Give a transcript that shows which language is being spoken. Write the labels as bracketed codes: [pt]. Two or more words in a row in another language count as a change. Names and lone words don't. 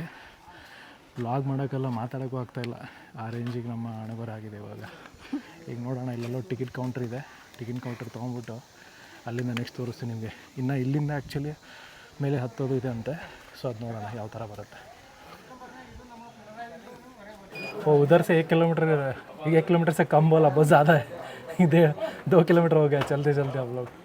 [kn] ವ್ಲಾಗ್ ಮಾಡೋಕ್ಕೆಲ್ಲ ಮಾತಾಡೋಕ್ಕೂ ಆಗ್ತಾಯಿಲ್ಲ, ಆ ರೇಂಜಿಗೆ ನಮ್ಮ ಹಣೆಬರ ಆಗಿದೆ ಇವಾಗ. ಈಗ ನೋಡೋಣ, ಇಲ್ಲೆಲ್ಲೋ [en] ticket counter [kn] ಇದೆ. [en] ticket counter [kn] ತೊಗೊಂಡ್ಬಿಟ್ಟು ಅಲ್ಲಿಂದ ನೆಕ್ಸ್ಟ್ ತೋರಿಸ್ತೀನಿ ನಿಮಗೆ. ಇನ್ನು ಇಲ್ಲಿಂದ ಆ್ಯಕ್ಚುಲಿ ಮೇಲೆ ಹತ್ತೋದು ಇದೆ ಅಂತೆ. ಸೊ ಅದು ನೋಡೋಣ ಯಾವ ಥರ ಬರುತ್ತೆ. [hi] वो उधर से 1 किलोमीटर 1 किलोमीटर से कम बोला, बहुत ज़्यादा है. इधर 2 किलोमीटर हो गया चलते चलते हम लोग.